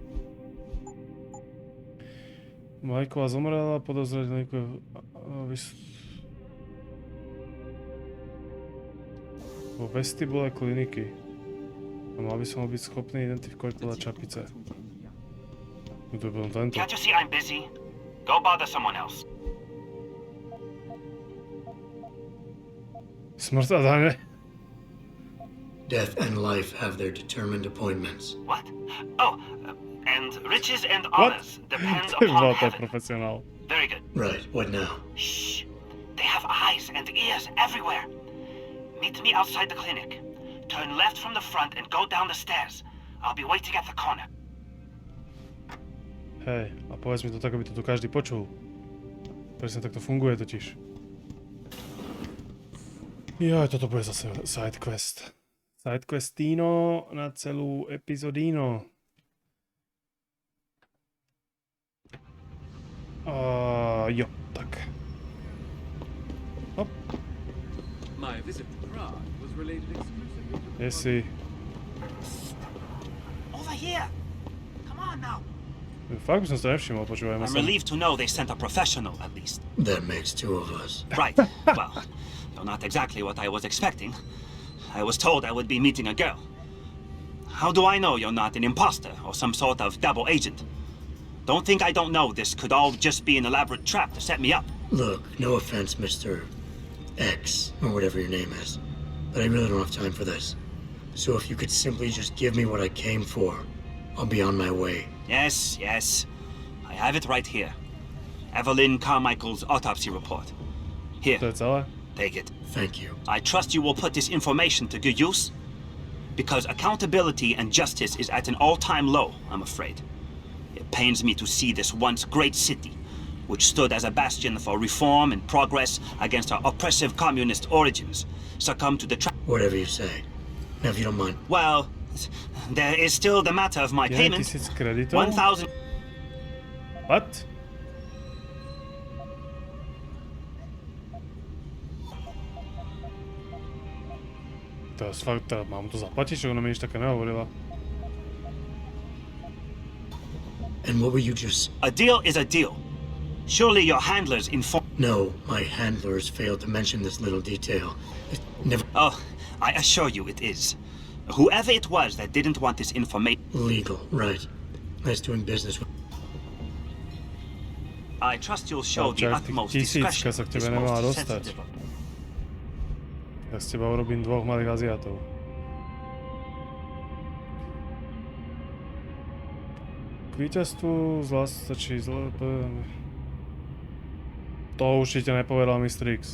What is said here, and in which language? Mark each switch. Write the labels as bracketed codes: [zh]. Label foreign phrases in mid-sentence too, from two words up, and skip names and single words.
[sk] Maliková zomrela, podozrieť vo vestibule kliniky. A mal by som byť schopný identifikovať podľa čapice. Tu je potom tento. [en] Can't you see I'm busy? Go bother someone else. [sk] Smrť a dane. [en] Death and life have their determined appointments. What? Oh, and riches and honors depend [sk] Ty [en] upon [sk] bol to [en] heaven. [sk] profesionál. [en] Very good. Right, what now? Shh. They have eyes and ears everywhere. Meet me outside the clinic. Turn left from the front and go down the stairs. I'll be waiting at the corner. [sk] Hej, a povedz mi to tak, aby to tu každý počul. Presne takto funguje totiž. Joj, toto bude zase sidequest. Sidequestino na celú epizodíno. Jo, tak. Hop. [en] My visit to Prague was related exclusively to the [sk] Jesi. [en] Over here. Come on now. [sk] Fakt by som sa nevšimol, počúvaj ma [en] I'm [sk] sa. [en] relieved to know they sent a professional, at least. That makes 2 of us. Right. Well, though not exactly what I was expecting. I was told I would be meeting a girl. How do I know you're not an imposter or some sort of double agent? Don't think I don't know this could all just be an elaborate trap to set me up. Look, no offense, Mr. X, or whatever your name is, but I really don't have time for this. So if you could simply just give me what I came for, I'll be on my way. Yes, yes. I have it right here. Evelyn Carmichael's autopsy report. Here, [sk] To je celé? [en] take it. Thank you. I trust you will put this information to good use, because accountability and justice is at an all-time low, I'm afraid. It pains me to see this once great city, which stood as a bastion for reform and progress against our oppressive communist origins, succumb to the trap. Whatever you say. Now, if you don't mind. Well, there is still the matter of my payment. [sk] 1000 kreditov? [en] 1,000. What? [sk] To teraz fakt, mám to zaplatiť, že ona mi nič také nehovorila. [en] And what were you just... A deal is a deal. Surely your handlers inform... No, my handlers failed to mention this little detail. It never... Oh, I assure you it is. Whoever it was that didn't want this information... Legal, right. Nice doing business with... I trust you'll show the utmost [sk] Tisícka [en] discretion. [sk] sa k [en] This [sk] tebe nemala [en] most [sk] dostať. [en] sensitive. [sk] Ja z teba urobím 2 malých Aziatov. K víťazstvu stačí zle... To určite nepovedal Mr. X.